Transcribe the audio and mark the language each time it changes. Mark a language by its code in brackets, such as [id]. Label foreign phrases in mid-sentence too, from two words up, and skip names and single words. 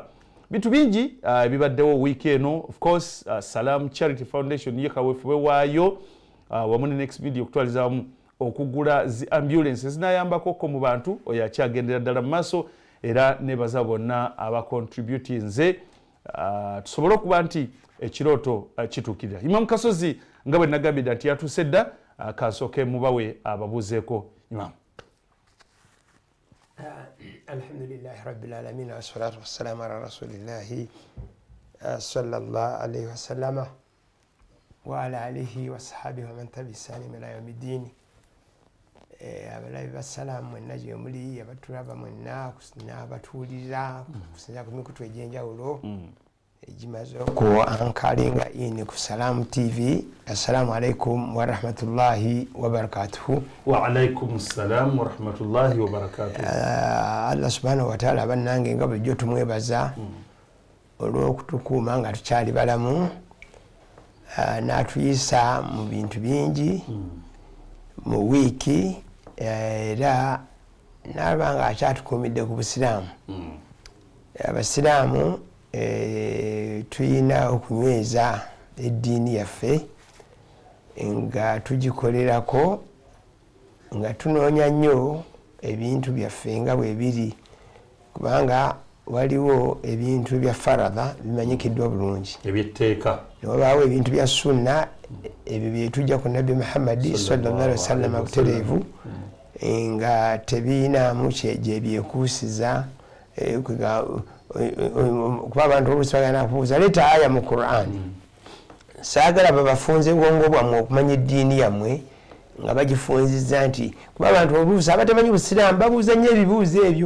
[lg] Bintu bingi ebibaddewo wiiki eno. [en] Of course [lg] Salam Charity Foundation ye kaweefube waayo wamu ne Next Media okutwaliza wamu okugula zi ambulance zinayambako mu bantu oyo akyagendera ddala mu maaso era nebaza bonna abacontributinze tusobole okuba nti ekirooto kituukirira. Imam Kasozi nga bwe nagambye nti yatuuse dda kasooke mubawe ababuuzeeko. Imam. [ar] الحمد لله رب العالمين والصلاة والسلام على رسول الله صلى الله عليه وسلم وعلى آله وصحبه ومن تبعه بإحسان إلى يوم الدين. [lg] Abalabi bassalamu mwenna gye muli abatulaba mwenna n'abatuulira kusinziira ku mikutu egy'enjawulo egimaze okuankalinga ini ku Salam TV. [ar] السلام عليكم ورحمة الله وبركاته. وعليكم السلام ورحمة الله وبركاته. [lg] Allah [ar] سبحانه وتعالى [lg] bannange nga bulijjo tumwebaza olw'okutukuuma nga tukyali balamu n'atuyisa mu bintu bingi mu wiiki era nalaba nga akyatukuumidde ku busiraamu. Abasiraamu tulina okunyweza eddiini yaffe nga tugikolerako nga tunoonya nnyo ebintu byaffe nga bwe biri, kubanga waliwo ebintu bya faradha bimanyikiddwa bulungi ebyetteeka, newabaawo ebintu bya sunna ebyo byetujja ku nabbi Muhammadi [ar] صلى الله عليه وسلم [lg] butereevu nga tebiinaamu gyebyekuusiza kuba abantu oluusi bagenda kubuuza leeta aya mu Qur'ani. Saagala babafunze bwongo bwammwe okumanya eddiini yammwe nga bagifunziza nti kuba abantu oluusi abatamanyi busiraamu babuuza nnyo ebibuuzo ebyo.